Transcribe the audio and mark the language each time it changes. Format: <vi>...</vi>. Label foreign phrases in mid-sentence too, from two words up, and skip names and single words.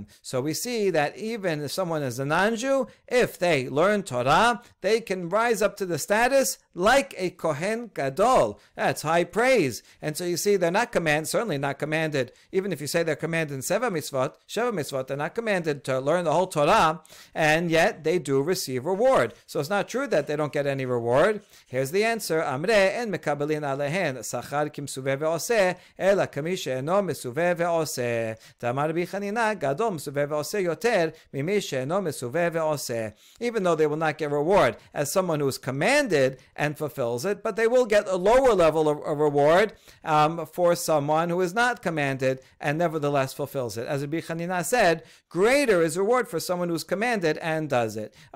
<en>So we see that even if someone is a non-Jew, if they learn Torah, they can rise up to the status like a</en> <he>כהן גדול.</he> <en>That's high praise. And so you see, they're not certainly not commanded, even if you say they're commanded in</en> <he>שבע מצוות,</he> <en>they're not commanded to learn the whole Torah, and yet they do receive reward. So it's not true that they don't get any reward. Here's the answer.</en> <he>אמרי אין מקבלין עליהן שכר כמי שמצווה ועושה אלא כמי שאינו מסווה ועושה. דאמר רבי חנינא, גדול מסווה ועושה יותר ממי שאינו מסווה ועושה.</he> <en>Even though they will not get reward as someone who is commanded and fulfills it, but they will get a lower level of reward for someone who is not commanded and nevertheless fulfills it. As Rabbi Chanina said, greater is reward for someone who is commanded and does it.</en>